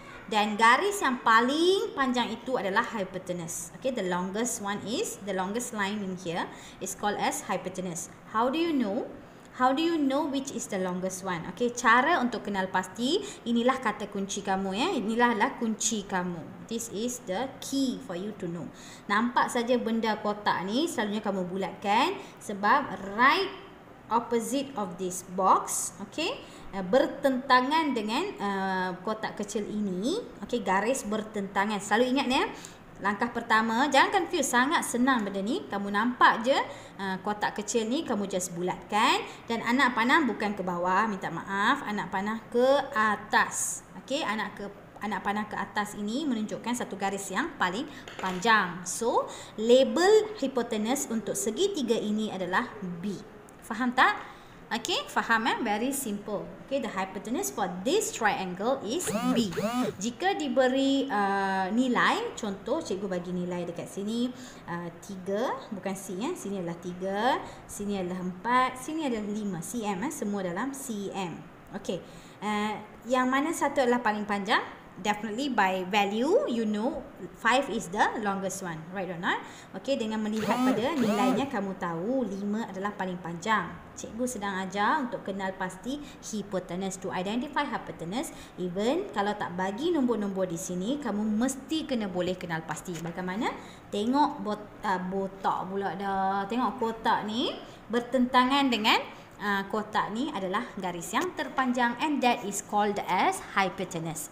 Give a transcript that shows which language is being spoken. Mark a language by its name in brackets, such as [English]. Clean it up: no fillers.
[Malay] Dan garis yang paling panjang itu adalah hypotenuse. [English] Okay, the longest one is, the longest line in here is called as hypotenuse. How do you know? How do you know which is the longest one? [Malay] Okay, cara untuk kenal pasti, inilah kata kunci kamu ya. Inilah kunci kamu. [English] This is the key for you to know. [Malay] Nampak saja benda kotak ni, selalunya kamu bulatkan sebab [English] right opposite of this box, [Malay] okay, bertentangan dengan kotak kecil ini. Okay, garis bertentangan. Selalu ingat ya. Langkah pertama, jangan confuse, sangat senang benda ni. Kamu nampak je kotak kecil ni, kamu just bulatkan dan anak panah bukan ke bawah, minta maaf, anak panah ke atas. Okey, anak panah ke atas ini menunjukkan satu garis yang paling panjang. So, label hypotenuse untuk segitiga ini adalah B. Faham tak? Okay, faham [English] Very simple. Okay, the hypotenuse for this triangle is B. [Malay] Jika diberi nilai, contoh cikgu bagi nilai dekat sini 3, bukan C ya. Sini adalah 3, sini adalah 4, sini adalah 5 cm semua dalam cm. Okay, yang mana satu adalah paling panjang? [English] Definitely by value, you know 5 is the longest one, right or not? [Malay] Okay, dengan melihat pada nilainya kamu tahu 5 adalah paling panjang. Cikgu sedang ajar untuk kenal pasti hypotenuse. [English] To identify hypotenuse, even [Malay] kalau tak bagi nombor-nombor di sini, kamu mesti boleh kenal pasti. Bagaimana? Tengok botak pula dah. Tengok kotak ni bertentangan dengan kotak ni adalah garis yang terpanjang [English] and that is called as hypotenuse.